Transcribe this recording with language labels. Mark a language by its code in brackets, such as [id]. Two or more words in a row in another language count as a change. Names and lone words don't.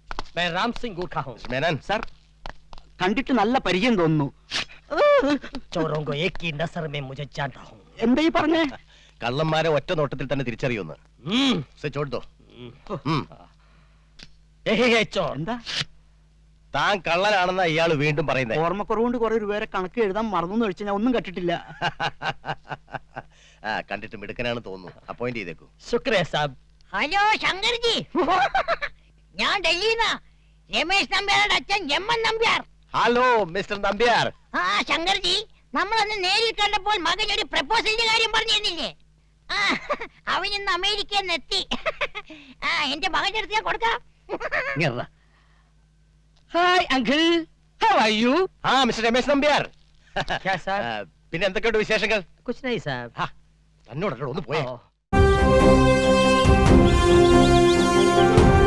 [hi] मैं राम सिंह गूर्खा हूँ [ml] മേനൻ സാർ കണ്ടിട്ട് നല്ല പരിചയം തോന്നുന്നു. [hi] चोरों को एक की नजर में मुझे जानता हूँ [ml] എന്താ ഈ പറഞ്ഞേ? കള്ളന്മാരെ ഒറ്റ നോട്ടത്തിൽ തന്നെ തിരിച്ചറിയുന്നു. ചോട്ടോ [hi] चोर [ml] എന്താ താൻ കള്ളനാണെന്ന ഇയാള് വീണ്ടും പറയുന്നത്. ഓർമ്മക്കുറവുകൊണ്ട് കുറെ രൂപയുടെ കണക്ക് എഴുതാൻ മറന്നു വെച്ച് ഞാൻ ഒന്നും കണ്ടിട്ടില്ല. കണ്ടിട്ട് മിടുക്കനാണ് തോന്നുന്നു. അപ്പോയിന്റ് ചെയ്തേക്കൂ. [hi] शुक्रिया साहब [ml] ഹലോ ശങ്കർജി, ഞാൻ ഡൽഹിന്നാ. രമേശ് നമ്പ്യാരുടെ അച്ഛൻ എമ്മൻ നമ്പ്യാർ. [en] Hello Mister Nambiar. [ml] ആ ശങ്കർജി, നമ്മളന്ന് നേരിൽ കണ്ടപ്പോൾ മകൻ ഒരു പ്രപ്പോസലിന്റെ കാര്യം പറഞ്ഞിരുന്നില്ലേ? ആ, അവൻ ഇന്ന് അമേരിക്കയിൽ നിന്ന് എത്തി. ആ, എന്റെ മകന്റെ അടുത്ത് ഞാൻ കൊടുക്കാം. [en] Hi uncle how are you [ml] മിസ്റ്റർ രമേശ് നമ്പ്യാർ. [hi] क्या साहब [ml] പിന്നെ എന്തൊക്കെയുണ്ട് വിശേഷങ്ങൾ? [hi] कुछ नहीं साहब [ml] തന്നോടല്ലോ ഒന്ന് പോയേ. ओ।